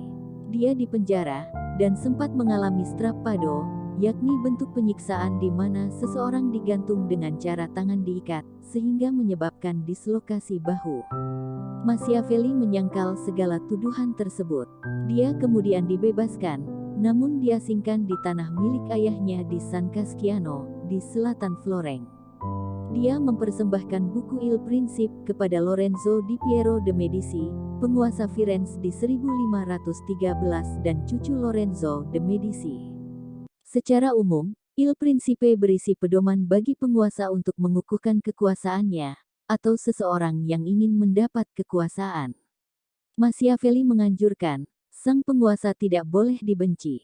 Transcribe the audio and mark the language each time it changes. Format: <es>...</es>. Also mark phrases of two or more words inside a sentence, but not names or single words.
<id>Dia dipenjara, dan sempat mengalami strappado, yakni bentuk penyiksaan di mana seseorang digantung dengan cara tangan diikat, sehingga menyebabkan dislokasi bahu. Machiavelli menyangkal segala tuduhan tersebut. Dia kemudian dibebaskan, namun diasingkan di tanah milik ayahnya di San Casciano, di selatan Florence. Dia mempersembahkan buku Il Principe kepada Lorenzo di Piero de Medici, penguasa Firenze di 1513 dan cucu Lorenzo de Medici. Secara umum, Il Principe berisi pedoman bagi penguasa untuk mengukuhkan kekuasaannya, atau seseorang yang ingin mendapat kekuasaan. Machiavelli menganjurkan, sang penguasa tidak boleh dibenci.</id>